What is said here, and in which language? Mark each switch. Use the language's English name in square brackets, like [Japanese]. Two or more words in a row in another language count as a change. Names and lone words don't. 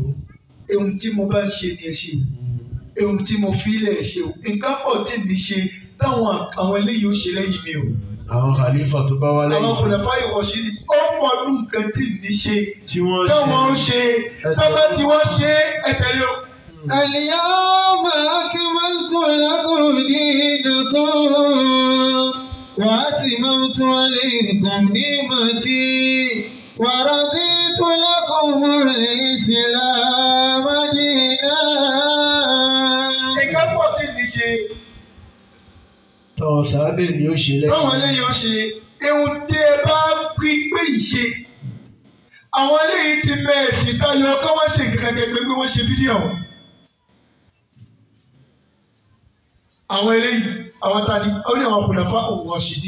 [Yoruba] Ohun tí mo bá ń ṣe ni ẹ ṣe o. Ohun tí mo fi ilẹ̀ ṣe o. Nǹkan pọ̀ tí mi ṣe táwọn àwọn eléyìí ó ṣe lẹ́yìn mi o. Àwọn khalifa tó bá wá lẹ́yìn. Àwọn khulafa ìwọ̀ṣí ni ó pọ̀ ní nǹkan tí mi ṣe. Tí wọ́n ṣe. Táwọn ń ṣe tábà tí wọ́n ṣe ẹ tẹ̀lé o. [Arabic] اليوم أكملت لكم دينكم وأتممت عليكم نعمتي ورضيت لكم الإسلام دينا. [Yoruba] Nǹkan pọ̀ tí mi ṣe. Tọ́ sábẹ́ ni ó ṣe lẹ́yìn. Táwọn eléyìí ó ṣe ohun tí ẹ bá rí pé ìṣe. Àwọn eléyìí ti mẹ́ẹ̀sì táyọ̀ kí wọ́n ṣe nǹkan kẹ̀kẹ́ pé wọ́n ṣe fídíò. Àwọn eléyìí àwọn ta ni ó ní àwọn [Arabic] الخلفاء الراشدين.